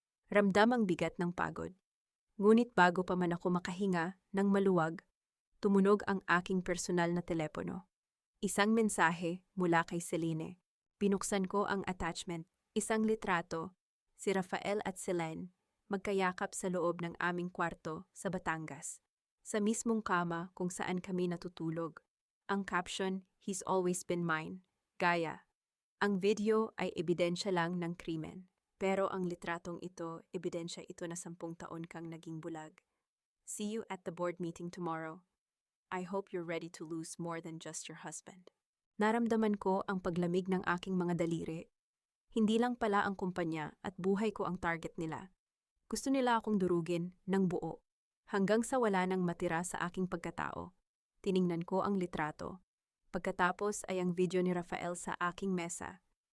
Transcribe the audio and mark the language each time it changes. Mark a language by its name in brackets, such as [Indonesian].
[Filipino] Ramdam ang bigat ng pagod. Ngunit bago pa man ako makahinga ng maluwag, tumunog ang aking personal na telepono. Isang mensahe mula kay Celine. Binuksan ko ang attachment. Isang litrato, si Rafael at Celine, magkayakap sa loob ng aming kwarto sa Batangas. Sa mismong kama kung saan kami natutulog. Ang caption, [English] "He's always been mine." [Filipino] Gaya. Ang video ay ebidensya lang ng krimen. Pero ang litratong ito, ebidensya ito na 10 taon kang naging bulag. [English] See you at the board meeting tomorrow. I hope you're ready to lose more than just your husband. [Filipino] Naramdaman ko ang paglamig ng aking mga daliri. Hindi lang pala ang kumpanya at buhay ko ang target nila. Gusto nila akong durugin ng buo. Hanggang sa wala nang matira sa aking pagkatao. Tiningnan ko ang litrato. Pagkatapos ay ang video ni Rafael sa aking mesa.